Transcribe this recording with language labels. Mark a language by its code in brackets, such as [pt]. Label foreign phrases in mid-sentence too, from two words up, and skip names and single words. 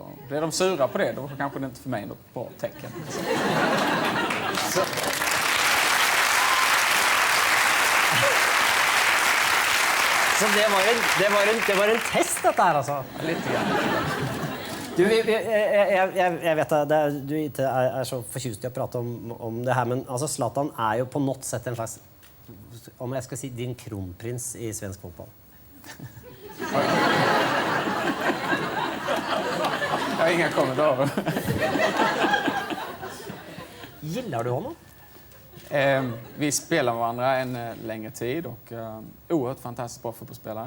[sv] Blir de sura på det, då kanske det inte för mig något bra tecken. Så. Så det var en test, [no] dette her, altså? Litt grann. Du, jeg vet at du ikke er så fortjust i å prate om det her, men altså, Zlatan er jo på något sett en slags, om jeg skal si, din kronprins i svensk fotball. [sv] Jag har inga kommentarer. Gillar du honom? Vi spelar med varandra en längre tid och oerhört fantastiskt bra fotbollsspelare.